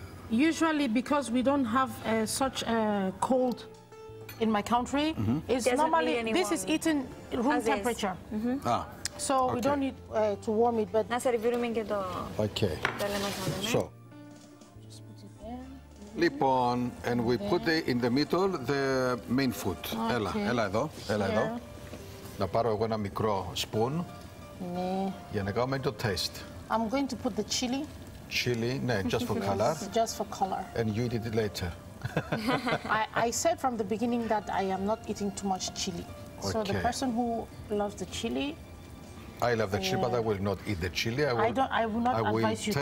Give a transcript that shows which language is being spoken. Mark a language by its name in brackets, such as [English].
[English] Usually because we don't have such cold in my country, it's normally, this is eaten room temperature. So we don't need to warm it, but... [Greek] Να σερβίρουμε και το... [English] Okay. [Greek] Το λεμονάδι. [English] So... Just put it there. [Greek] Λοιπόν, [English] and we put in the middle the main food. [Greek] Έλα εδώ. Να πάρω εγώ ένα μικρό [English] spoon [Greek] για να κάνουμε το [English] taste. I'm going to put the chili. Chili, no, just for color. Just for color. And you eat it later. I said from the beginning that I am not eating too much chili. So the Okay. person who loves the chili, I love the chili, but I will not eat the chili. I will not advise you to.